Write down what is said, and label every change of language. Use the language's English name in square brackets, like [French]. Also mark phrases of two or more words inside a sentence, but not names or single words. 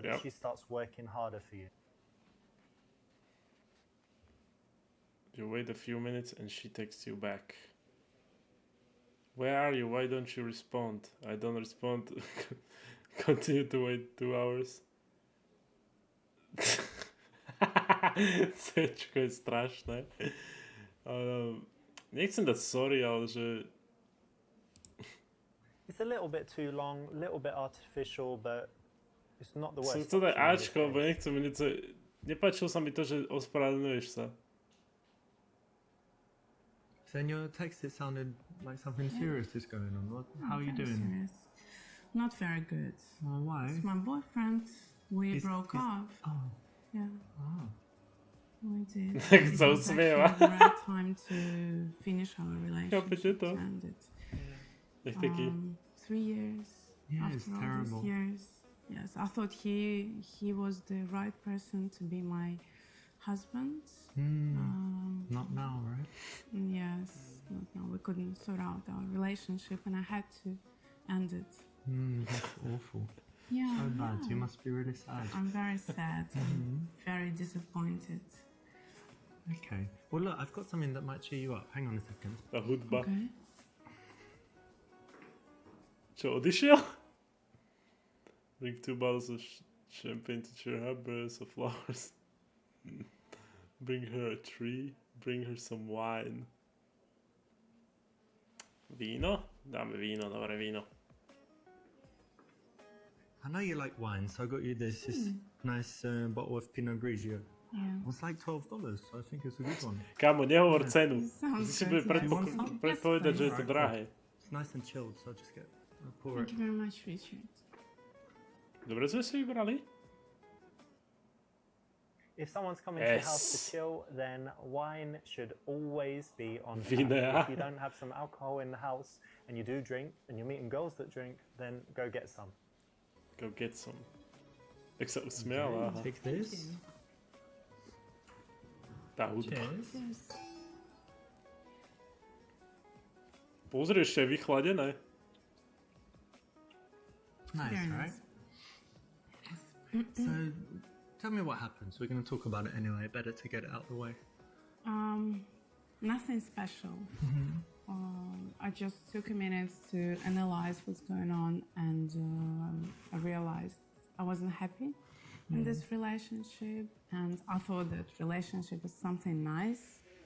[English] Yep. she starts working harder for you. You wait a few minutes and she texts you back. Where are you? Why don't you respond? I don't respond. Continue to wait 2 hours. [Slovak] Cčko je strašné. Nechcem dať sorry, ale že... [English] It's a little bit too long, a little bit artificial, but it's not the [Slovak] Som [English] worst. [Slovak] chcel dať [English] option in this [Slovak] Ačko, lebo [English] case. [Slovak] nechcem niečo... Nepáčilo sa mi to, že ospravedlňuješ sa. [English] So in your text it sounded like something serious is going on. How are you Very doing? serious. Not very good. Oh, why? It's my boyfriend. We broke up. Oh, Yeah, oh. we did. [Slovak] Tak [English] It [Slovak] sa [English] was [Slovak] usmieva. [English] actually the right time to finish our [Slovak] Chápete [English] relationship. [Slovak] to? [English] To end it. [Slovak] Nech taký... [English] 3 years. Yeah, it's after all terrible. these years. Yes, I thought he was the right person to be my husband. Not now, right? Yes, not now. We couldn't sort out our relationship, and I had to end it. That's awful. Yeah, So bad. yeah. You must be really sad. I'm very sad. I'm very disappointed. Okay. Well, look, I've got something that might cheer you up. Hang on a second. [Slovak] Tá hudba. [English] Okay. [Slovak] Čo, odišiel? [English] Bring 2 bottles of champagne to cheer her, bring some flowers. Bring her a tree. Bring her some wine. [Slovak] Víno? Dáme víno, dobré víno. [English] I know you like wine, so I got you this nice bottle of Pinot Grigio. Yeah. It's like $12, so I think it's a good one. [Slovak] Kámo, nehovor cenu. [English] Sounds [Slovak] Ty si [English] good, [Slovak] bude [English] yeah. [Slovak] predpovedať, že je to [English] Alright, [Slovak] drahé. [English] It's nice and chilled, so I'll just I'll pour Thank it. you very much, Richard. [Slovak] Dobre sme si vybrali? [English] If someone's coming to your house to Yes. chill, then wine should always be on tap. Vinea. If you don't have some alcohol in the house and you do drink and you're meeting girls that drink, then go get some. Go get some. [Slovak] Jak sa usmiala, aha. [English] Take this. [Slovak] Tá hudba. [English] Cheers. Yes. [Slovak] Pozri, ešte je vychladené. [English] Nice, Very right? nice. So, tell me what happens. We're going to talk about it anyway. Better to get it out of the way. Nothing special. I just took a minute to analyze what's going on, and I realized I wasn't happy in this relationship, and I thought that relationship was something nice,